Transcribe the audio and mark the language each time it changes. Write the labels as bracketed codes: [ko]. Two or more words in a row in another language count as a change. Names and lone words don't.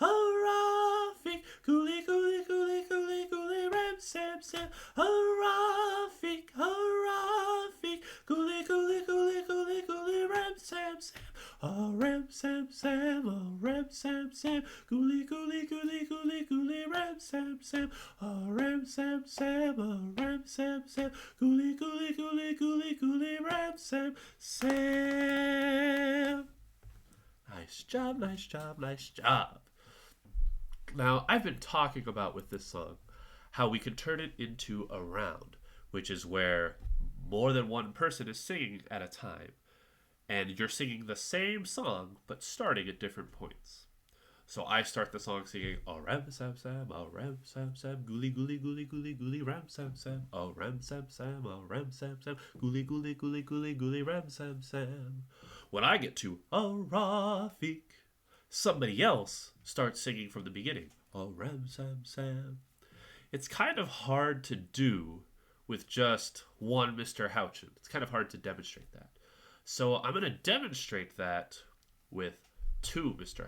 [en] gooly gooly gooly gooly gooly ram sam sam, a Rafik, gooly gooly gooly gooly gooly ram sam sam, a ram sam sam, a ram sam sam. Gooly gooly gooly gooly gooly ram sam sam, a ram sam sam, a ram sam sam, gooly gooly gooly gooly gooly ram sam sam. Nice job, nice job, nice job. Now, I've been talking about with this song how we can turn it into a round, which is where more than one person is singing at a time, and you're singing the same song but starting at different points. So I start the song singing, a ram sam sam, a ram sam sam, gooly gooly gooly gooly gooly ram sam sam, a ram sam sam, a ram sam sam, gooly gooly gooly gooly gooly ram sam sam. When I get to a Rafik, somebody else starts singing from the beginning, a ram sam sam. It's kind of hard to do with just one Mr. Houchin. It's kind of hard to demonstrate that. So I'm going to demonstrate that with two Mr.